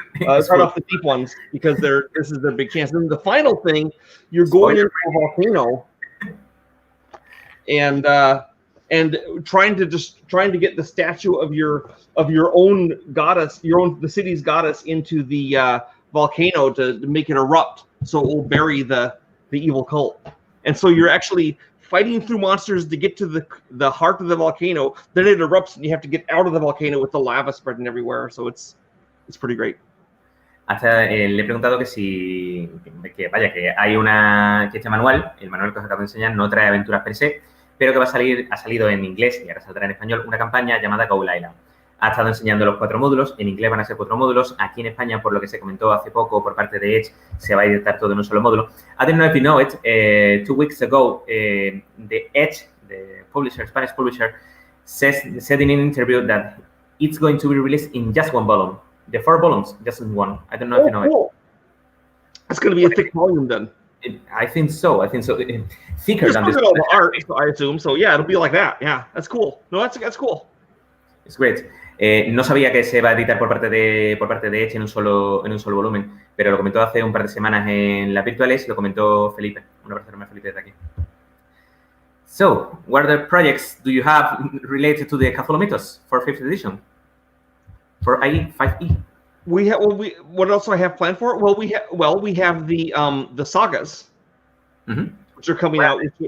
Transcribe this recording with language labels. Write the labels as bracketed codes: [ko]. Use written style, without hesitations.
[en] Fight off the deep ones because this is their big chance. And the final thing, you're going into a volcano, and trying to get the statue of your own goddess, the city's goddess, into the volcano to make it erupt, so it will bury the evil cult. And so you're actually fighting through monsters to get to the heart of the volcano. Then it erupts and you have to get out of the volcano with the lava spreading everywhere. So it's pretty great. [es] Hasta le he preguntado que si, que vaya, que hay que este manual, el manual que os acabo de enseñar, no trae aventuras per se, pero que ha salido en inglés y ahora saldrá en español una campaña llamada Go Island. Ha estado enseñando los 4 módulos, en inglés van a ser 4 módulos, aquí en España, por lo que se comentó hace poco por parte de Edge, se va a editar todo en un solo módulo. [en] I don't know if you know it, 2 weeks ago, the Edge, the publisher, Spanish publisher, said in an interview that it's going to be released in just 1 volume. The 4 volumes, just in 1. I don't know if you know it. It's going to be a thick volume then. I think so. Thicker than this. All the art, I assume. So yeah, it'll be like that. Yeah, that's cool. No, that's cool. It's great. [es] No sabía que se va a editar por parte de Edge en un solo volumen, pero lo comentó hace un par de semanas en las virtuales, lo comentó Felipe. Un abrazo enorme a Felipe desde aquí. [en] So, what other projects do you have related to the Cthulhu Mythos for 5th edition? For IE 5E. What else do I have planned for it? We have the sagas, which are coming out.